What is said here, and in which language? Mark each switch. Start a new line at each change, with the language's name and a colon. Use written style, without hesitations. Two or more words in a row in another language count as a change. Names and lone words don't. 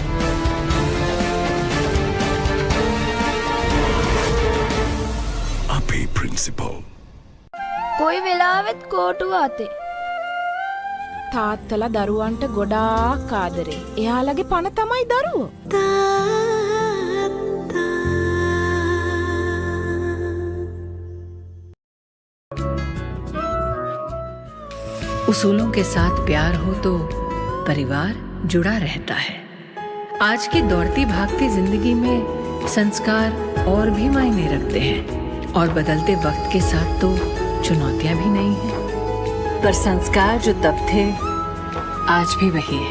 Sinhala: අපේ ප්‍රින්සිපල් කොයි වෙලාවෙත් කෝටුව අතේ. තාත්තලා දරුවන්ට ගොඩාක් ආදරේ. එයාලගේ පණ තමයි දරුවෝ.
Hindi: उसूलों के साथ प्यार हो तो परिवार जुड़ा रहता है। आज की दौड़ती भागती जिंदगी में संस्कार और भी मायने रखते हैं और बदलते वक्त के साथ तो चुनौतियां भी नहीं हैं, पर संस्कार जो तब थे आज भी वही है।